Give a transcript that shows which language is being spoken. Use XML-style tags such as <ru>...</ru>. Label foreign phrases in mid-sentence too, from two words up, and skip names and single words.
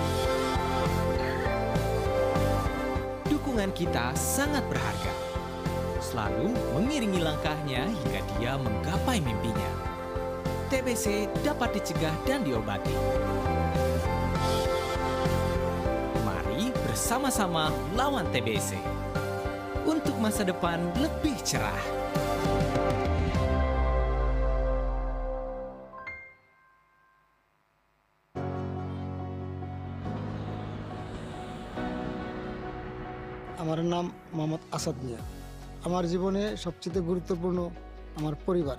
<id>Dukungan kita sangat berharga, selalu mengiringi langkahnya hingga dia menggapai mimpinya. TBC dapat dicegah dan diobati. Mari bersama bersama-sama lawan TBC. Untuk masa depan lebih cerah.</id> <bn>আমার নাম মোহাম্মদ আসাদ মিয়া। আমার জীবনে সবচেয়ে গুরুত্বপূর্ণ আমার পরিবার।</bn>